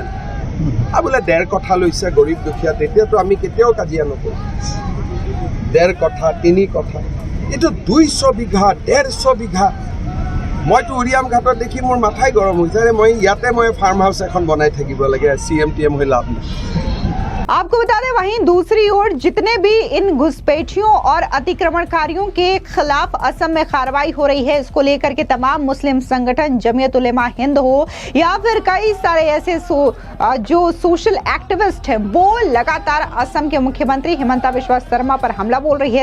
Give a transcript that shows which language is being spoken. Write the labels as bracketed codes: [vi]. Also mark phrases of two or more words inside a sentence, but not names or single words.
[as] আৰু বোলে ১.৫ কঠা লৈছে গৰীব দুখীয়া, তেতিয়াতো আমি কেতিয়াও কাজিয়া নকৰোঁ। ১.৫ কঠা ৩ কঠা, এইটো ২০০ বিঘা ১৫০ বিঘা। মইতো উৰিয়াম ঘাটত দেখি মোৰ মাথাই গৰম হৈছে। মই ইয়াতে ফাৰ্ম হাউচ এখন বনাই থাকিব লাগে, CM হৈ লাভ নাই। [hi] आपको बता दें, वहीं दूसरी ओर जितने भी इन घुसपैठियों और अतिक्रमणकारियों के खिलाफ असम में कार्रवाई हो रही है, इसको लेकर के तमाम मुस्लिम संगठन, जमीयत उलेमा हिंद हो या फिर कई सारे ऐसे जो सोशल एक्टिविस्ट हैं, वो लगातार असम के मुख्यमंत्री हेमंता बिस्वा शर्मा पर हमला बोल रही है।